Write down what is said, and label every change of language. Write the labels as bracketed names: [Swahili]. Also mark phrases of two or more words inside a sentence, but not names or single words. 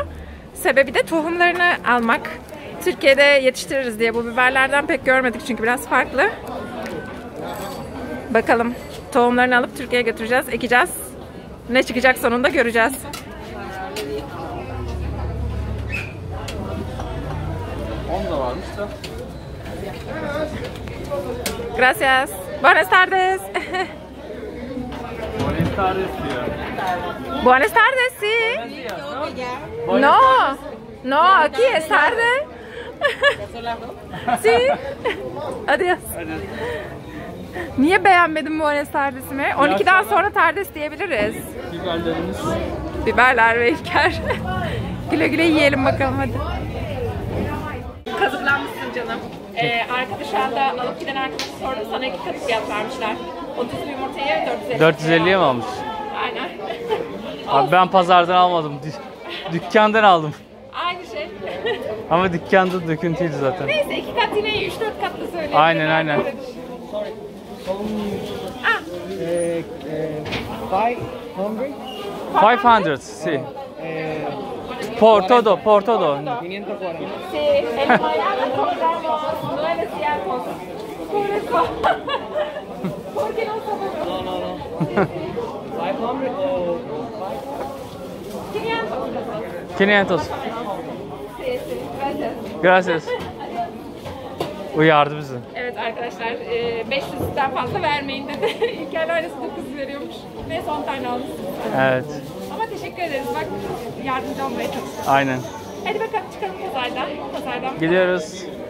[Turkish] Sebebi de tohumlarını almak. Türkiye'de yetiştiririz diye bu biberlerden pek görmedik çünkü biraz farklı. Bakalım, tohumlarını alıp Türkiye'ye götüreceğiz, ekeceğiz. Ne çıkacak sonunda göreceğiz. 10 da varmış da. [Spanish] Gracias. Buenas tardes. Buenas tardes [Turkish] diyor. [Spanish] Buenas tardes, sí. No, no, aquí es tarde. Sí. Adios. [Turkish] Niye beğenmedin [Spanish] Buenos Tardes'imi? [Turkish] 12'den sonra Tardes diyebiliriz. Biberlerimiz. Biberler ve İlker. Güle güle yiyelim bakalım hadi. Kazıklanmışsın canım. Arkadaş şu anda alıp giden arkadaşı sordum, sana 2 katı fiyat vermişler. 30 yumurtayı 450'ye mi almış? Aynen. Abi ben pazardan almadım. Dükkandan aldım. Aynı şey. Ama dükkanda döküntüydü zaten. Neyse 2 kat yine 3-4 katlı söyleyeyim. Aynen. Ah. [Spanish] 500, sí. Por todo. 540. Sí, el mañana compramos 900. Por eso. Porque no sabemos. No. 500 or 500. 500. Sí, sí, gracias. Gracias. [Turkish] Uyardı bizi. Evet arkadaşlar, 500'den fazla vermeyin dedi. İlker öylesi 900 veriyormuş. Neyse 10 tane almışsınız. Evet. Ama teşekkür ederiz. Bak yardımcı olmaya çalıştık. Aynen. Hadi bakalım çıkalım pazardan. Gidiyoruz.